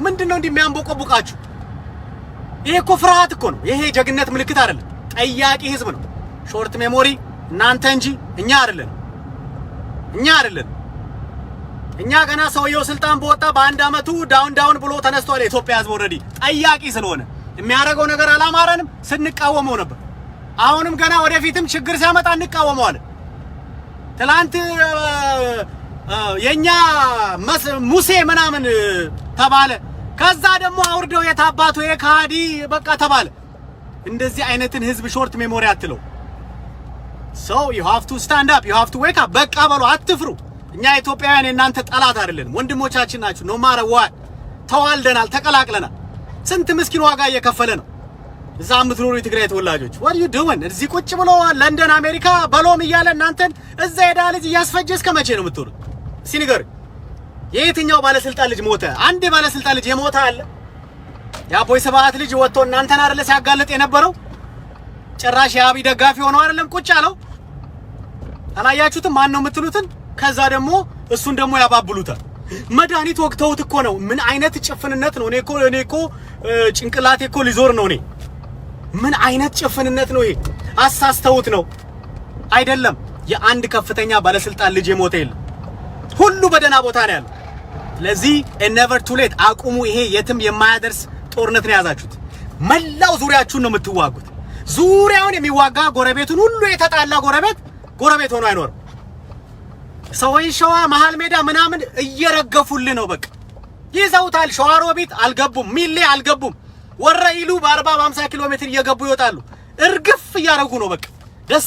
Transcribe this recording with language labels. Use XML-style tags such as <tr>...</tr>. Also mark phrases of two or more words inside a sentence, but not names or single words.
<am>ምንድነው እንደሚያንቦቀቡቃችሁ? ይሄ እኮ ፍርሃት እኮ ነው። ይሄ ጀግነት ምልክት አይደለም። ጠያቂ ህዝብ ነው።</am> <en>short memory</en> <am>እናንተ እንጂ እኛ አይደለም። እኛ ገና ሰውየው ስልጣን በወጣ በአንድ አመቱ ዳውን ብሎ ተነስቷል። የኢትዮጵያ ህዝብ ኦሬዲ ጠያቂ ስለሆነ የሚያደርገው ነገር አላማረንም፣ ስንቃወመው ነበር። አሁንም ገና ወደፊትም ችግር ሲያመጣ እንቃወመዋለን። ትላንት የኛ ሙሴ ምናምን ተባለ። ከዛ ደግሞ አውርደው የታባቱ የካዲ በቃ ተባለ። እንደዚህ አይነትን ህዝብ</am> <en>short memory</en> <am>አትለው።</am> <en>so you have to stand up, you have to wake up።</en> <am>በቃ በሉ፣ አትፍሩ። እኛ ኢትዮጵያውያን የናንተ ጠላት አይደለንም፣ ወንድሞቻችን ናችሁ።</am> <en>no matter what</en> <am>ተዋልደናል፣ ተቀላቅለናል። ስንት ምስኪን ዋጋ እየከፈለ ነው እዛ የምትኖሩ የትግራይ ተወላጆች።</am> <en>what are you doing?</en> <am>እዚህ ቁጭ ብሎ ለንደን አሜሪካ በሎም እያለ እናንተን እዛ ሄዳ ልጅ እያስፈጀ እስከ መቼ ነው የምትኖሩት? ሲኒገር የየትኛው ባለስልጣን ልጅ ሞተ? አንድ ባለስልጣን ልጅ የሞተ አለ? የአቦይ ስብሃት ልጅ ወጥቶ እናንተን አይደለ ሲያጋልጥ የነበረው? ጭራሽ የአብይ ደጋፊ ሆነው አይደለም ቁጭ አለው? አላያችሁትም? ማን ነው የምትሉትን? ከዛ ደግሞ እሱን ደግሞ ያባብሉታል። መድኃኒት ወቅተውት እኮ ነው። ምን አይነት ጭፍንነት ነው? እኔ እኮ ጭንቅላቴ እኮ ሊዞር ነው። እኔ ምን አይነት ጭፍንነት ነው ይሄ? አሳስተውት ነው አይደለም? የአንድ ከፍተኛ ባለስልጣን ልጅ የሞተ የለም። ሁሉ በደና ቦታ ነው ያለው። ስለዚህ</am> <en>never too late</en> <am>አቁሙ። ይሄ የትም የማያደርስ ጦርነት ነው ያዛችሁት። መላው ዙሪያችሁን ነው የምትዋጉት። ዙሪያውን የሚዋጋ ጎረቤቱን ሁሉ የተጣላ ጎረቤት ሆኖ አይኖርም። ሰውን ሸዋ መሃል ሜዳ ምናምን እየረገፉልህ ነው። በቃ ይዘውታል። ሸዋሮቢት አልገቡም፣ ሚሌ አልገቡም። ወረኢሉ በ40 በ50 ኪሎ ሜትር እየገቡ ይወጣሉ። እርግፍ እያረጉ ነው። በቃ ደስ</am>